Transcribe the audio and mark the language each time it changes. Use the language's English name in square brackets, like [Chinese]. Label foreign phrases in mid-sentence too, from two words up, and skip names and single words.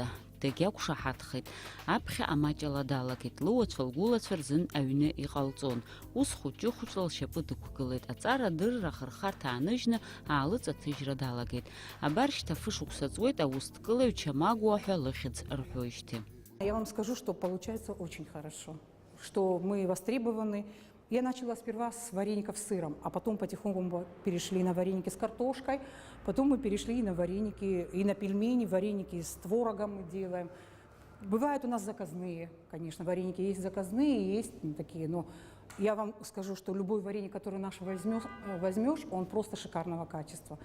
[Abkhazian] Дагьақәшаҳаҭхеит. Аԥхьа амаҷала далагеит. Лыуацәа лгәылацәа рзын аҩны иҟалҵон. Ус хәыҷы-хәыҷла лшьапы дықәгылеит. Аҵара дырра ахырхарҭа ааныжьны аалыҵаҭыжьра далагеит. Абар шьҭа фышықәса ҵуеит аусҭкылаҩ Чамагәуа ҳәа лыхьӡ рҳәоижьҭеи. [Russian] Я вам скажу, что получается очень хорошо, что мы востребованы. Я начала сперва с вареников с сыром, а потом потихоньку перешли на вареники с картошкой, потом мы перешли на вареники и на пельмени, вареники с творогом мы делаем. Бывают у нас заказные, конечно, вареники есть заказные, есть такие, но я вам скажу, что любой вареник, который наш возьмешь, он просто шикарного качества.